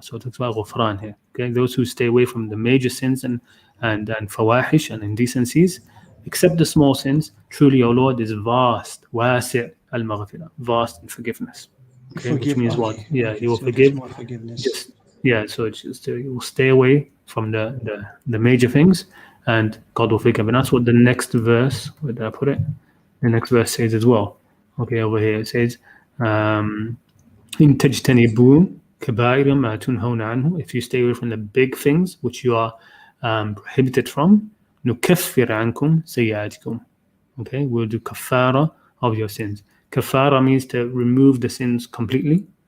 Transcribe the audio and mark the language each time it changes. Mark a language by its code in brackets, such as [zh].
[en] So it talks about غفران here. Okay, those who stay away from the major sins and fawahish and indecencies, except the small sins, truly your Lord is vast, [ar] wasi' al-maghfirah, [en] vast in forgiveness. Okay, which means what? Yeah, He will forgive. Just so it's just you will stay away from the major things, and God will forgive. And that's what the next verse, where did I put it? The next verse says as well. Okay, over here it says, [ar] إن تجتنبوا كبائر ما تنهون عنه. [en] If you stay away from the big things which you are prohibited from, [ar] نكفر عنكم سيئاتكم. [en] Okay, we'll do kafara of your sins. Kafara means to remove the sins completely.